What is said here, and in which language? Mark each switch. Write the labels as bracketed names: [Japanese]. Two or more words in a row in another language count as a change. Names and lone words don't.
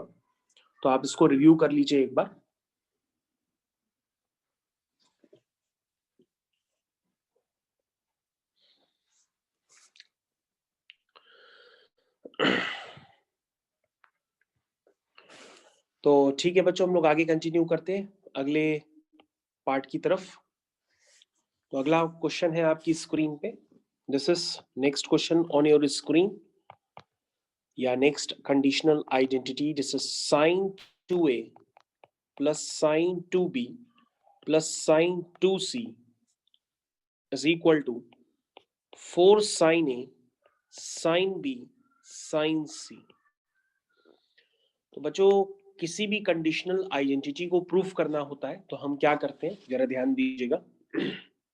[Hindi] तो आप इसको रिव्यू कर लीजिए एक बार। तो ठीक है बच्चों, हम लोग आगे कंटिन्यू करते हैं अगले पार्ट की तरफ। तो अगला क्वेश्चन है आपकी स्क्रीन पे, [English] this is next question on your screen, [Hindi] या [English] next conditional identity, this is sin 2a plus sin 2b plus sin 2c is equal to 4 sin a sin b sin c। [Hindi] तो बच्चों किसी भी [English] conditional identity [Hindi] को प्रूफ करना होता है तो हम क्या करते हैं, जरा ध्यान दीजिएगा।